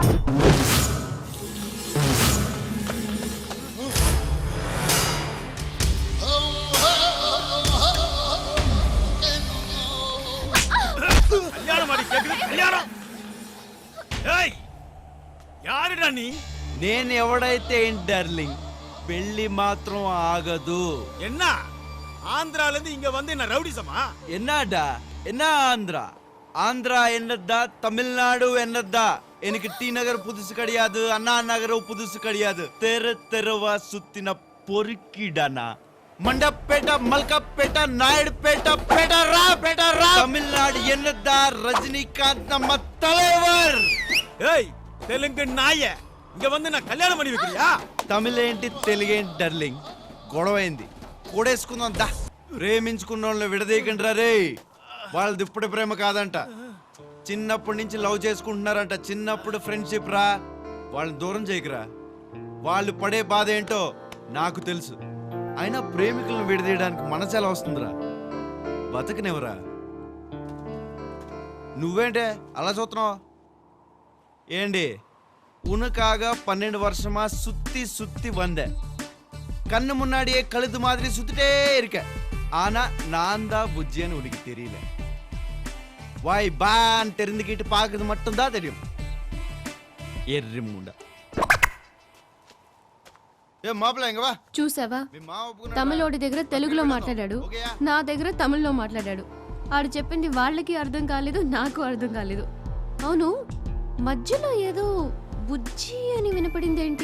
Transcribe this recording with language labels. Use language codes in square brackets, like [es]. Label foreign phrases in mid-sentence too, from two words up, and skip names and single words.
[ta] கல்யாணம் மாதிரி கேக்குது கல்யாணம். ஏய் யாருடா நீ? [te] నేను ఎవడైతే ఏంటి డార్లింగ్, పెళ్లి మాత్రం ఆగదు. [ta] என்ன ஆந்திரால இருந்து இங்க வந்து என்ன ரவுடிசமா? என்னடா என்ன ஆந்திரா? ஆந்திரா என்னதா, தமிழ்நாடு என்னதா? எனக்கு டி நகர் புதுசு கிடையாது, அண்ணா நகரம் புதுசு கிடையாது. தெருவா சுத்தின பொறுக்கிடனா. மண்டப்பேட்ட, மல்கப்பேட்ட, நாயுடுபேட்ட, பேட்டரா. தமிழ்நாடு என்னதா? ரஜினிகாந்த் நம்ம தலைவர். ஏய் தெலுங்கு நாய இங்க வந்து நான் கல்யாணம் பண்ணி வைக்கிறியா? [te] తమిళేంటి తెలుగేంటి డార్లింగ్, గొడవైంది కూడేసుకుందాం దా. ప్రేమించుకున్న వాళ్ళని విడదీయకండి రే, వాళ్ళది ఇప్పుడే ప్రేమ కాదంట, చిన్నప్పటి నుంచి లవ్ చేసుకుంటున్నారంట. చిన్నప్పుడు ఫ్రెండ్షిప్ రా, వాళ్ళని దూరం చేయకురా. వాళ్ళు పడే బాధ ఏంటో నాకు తెలుసు. అయినా ప్రేమికులను విడదీయడానికి మనసు ఎలా వస్తుందిరా? బతకనివరా. నువ్వేంటే అలా చూస్తున్నావు? [ta] ఏంటి உனக்காக 12 வருஷமா சுத்தி சுத்தி வந்தேன். கண்ணு முன்னாடியே கழுது மாதிரி சுத்திட்டே இருக்க. ஆனா நான் தான் புஜ்ஜின்னு உனக்கு தெரியல. வாய் பான் தெரிந்துக்கிட்டு பாக்குறது மட்டும் தான் தெரியும். [te] ఎర్రి ముండా. [ta] ஏ மாப்ள இங்க வா. [te] చూసావా, మీ మావ ఒప్పుకున్నాడా? తమిళోడి దగ్గర తెలుగులో మాట్లాడాడు, ఓకేయా? నా దగ్గర తమిళ్లో మాట్లాడాడు. ఆడు చెప్పింది వాళ్ళకి అర్థం కాలేదు, నాకు అర్థం కాలేదు. అవును, మధ్యలో ఏదో బుజ్జి అని వినపడిందేంటి?